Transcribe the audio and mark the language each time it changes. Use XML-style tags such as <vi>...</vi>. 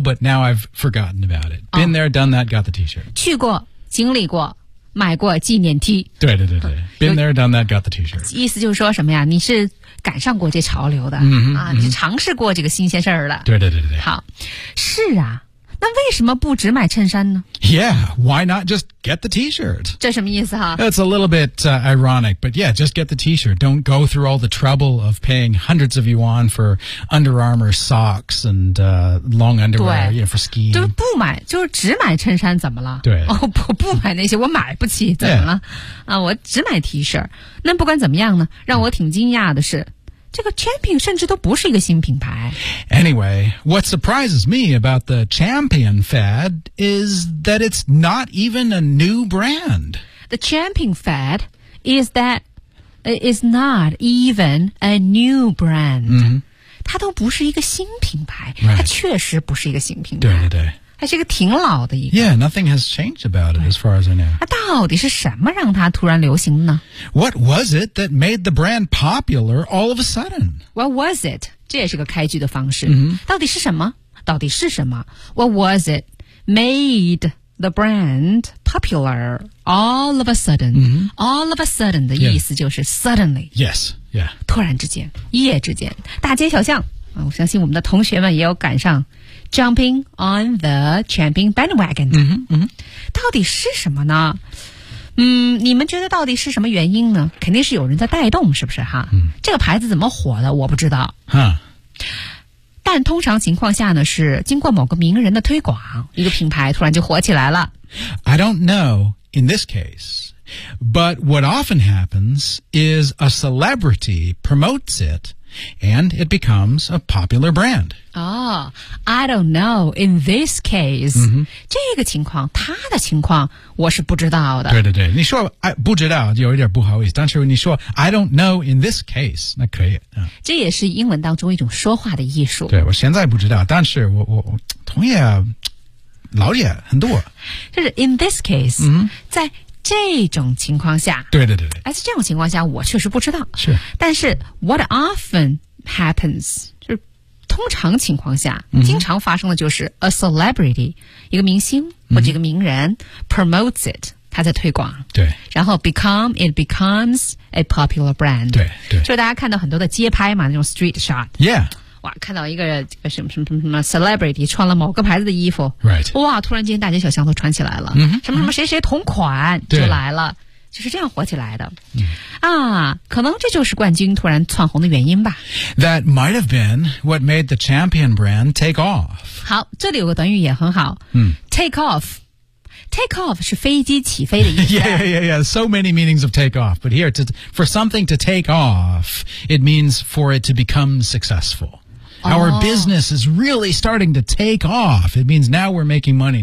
<en>But now I've forgotten about it. Been there, done that, got the T-shirt。</en> <zh>去过，经历过，买过纪念 T。对对对对 ，</zh> <en>Been there, done that, got the T-shirt。</en> <zh>意思就是说什么呀？你是赶上过这潮流的、你是尝试过这个新鲜事儿了。对对对对对。好，是啊。那为什么不只买衬衫呢</zh> <en>？Yeah, why not just get the T-shirt?</en> <zh>这什么意思哈</zh> <en>？It's a little bit、ironic, but yeah, just get the T-shirt. Don't go through all the trouble of paying hundreds of yuan for Under Armour socks and、long underwear, you know, for skiing.</en> <zh>就是不买，就是只买衬衫，怎么了？对，哦、不买那些，我买不起，怎么了？ Yeah. 啊，我只买 T-shirt。那不管怎么样呢，让我挺惊讶的是。这个 Champion 甚至都不是一个新品牌。</zh> <en>Anyway, what surprises me about the Champion fad is that it's not even a new brand. The Champion fad is that is not even a new brand.、 Mm-hmm.</en> <zh>它都不是一个新品牌、</zh> <en>right.</en> <zh>它确实不是一个新品牌。对对对。它是一个挺老的一个。</zh> <en>Yeah, nothing has changed about it as far as I know.</en> <zh>它到底是什么让它突然流行呢</zh> <en>?What was it that made the brand popular all of a sudden?What was it?</en> <zh>这也是个开局的方式。 Mm-hmm. 到底是什么到底是什么</zh> <en>?What was it? Made the brand popular all of a sudden.、 Mm-hmm.</en> <zh>All of a sudden 的意思就是 suddenly.</zh> <en>Yes, yeah.</en> <zh>突然之间一夜之间大街小巷。我相信我们的同学们也有赶上 jumping on the champion bandwagon 的、嗯嗯、到底是什么呢、嗯、你们觉得到底是什么原因呢肯定是有人在带动是不是哈、嗯、这个牌子怎么火的我不知道、啊、但通常情况下呢是经过某个名人的推广一个品牌突然就火起来了</zh> <en>I don't know in this case but what often happens is a celebrity promotes itAnd it becomes a popular brand. Oh, I don't know. In this case,、 mm-hmm.</en> <zh>这个情况，他的情况，我是不知道的。对对对，你说不知道，有一点不好意思。但是你说</zh> <en>I don't know in this case,</en> <zh>那可以、嗯。这也是英文当中一种说话的艺术。对，我现在不知道，但是我同意、啊、老也很多。就是 in this case,、 mm-hmm. 在这种情况下对对对而且这种情况下我确实不知道是但是</zh> <en>what often happens</en> <zh>就是通常情况下、嗯、经常发生的就是 a celebrity 一个明星或者一个名人、嗯、 promotes it 他在推广对</zh> <en>然后 becomes a popular brand</en> <zh>对对就大家看到很多的街拍嘛那种 street shot</zh> <en>yeah</en> <zh>哇看到一个什么什么什么 celebrity 穿了某个牌子的衣服、</zh> <en>right.</en> <zh>哇突然间大街小巷都穿起来了、 mm-hmm. 什么什么谁谁同款就来了就是这样火起来的、 mm. 啊可能这就是冠军突然窜红的原因吧</zh> <en>That might have been what made the champion brand take off</en> <zh>好这里有个短语也很好、 mm. Take off 是飞机起飞的意思。</zh> <en>Yeah, yeah, yeah. So many meanings of take off. But here, for something to take off, it means for it to become successful. Our、 oh. business is really starting to take off. It means now we're making money.</en>